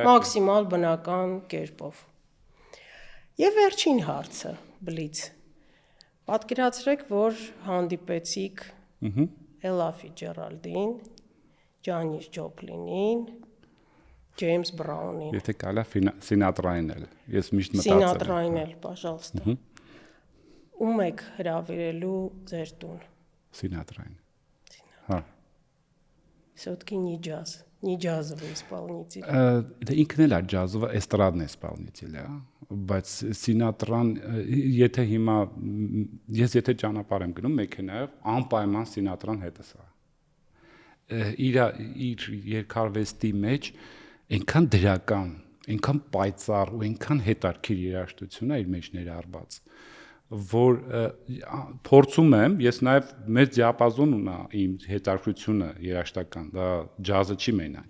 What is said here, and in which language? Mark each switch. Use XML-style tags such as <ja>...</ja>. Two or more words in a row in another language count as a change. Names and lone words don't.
<hy>մաքսիմալ բնական կերպով։ Եվ վերջին հարցը, բլից։ Պատկերացրեք, որ հանդիպեցիք Էլլա Ֆիցջերալդին, Ջանիս Ջոպլինին, Ջեյմս Բրաունին։ Եթե կարա Սինատրային էլ։ Ես միշտ մտածել Սինատրային էլ, пожалуйста։ Ում եք հրավիրելու ձեր տուն։ Սինատրային։ Հա։</hy> <ru>Все-таки не джаз, не джазовый исполнитель։</ru> <hy>Դա ինքն էլ է ջազովը, էստրադն է исполнитель, բայց Սինատրան, եթե հիմա եթե ճանապարհ եմ գնում մեքենայով, անպայման Սինատրան հետս է։ Իր երկարվեստի մեջ այնքան դրական, այնքան պայծառ ու այնքան հետաքրքիր երաժշտություն է իր մեջ ներառված, որ փորձում եմ, ես նաև մեծ դիապազոն ունա իմ հետաքրությունը երաժշտական, դա ջազը չի մենակ։</hy>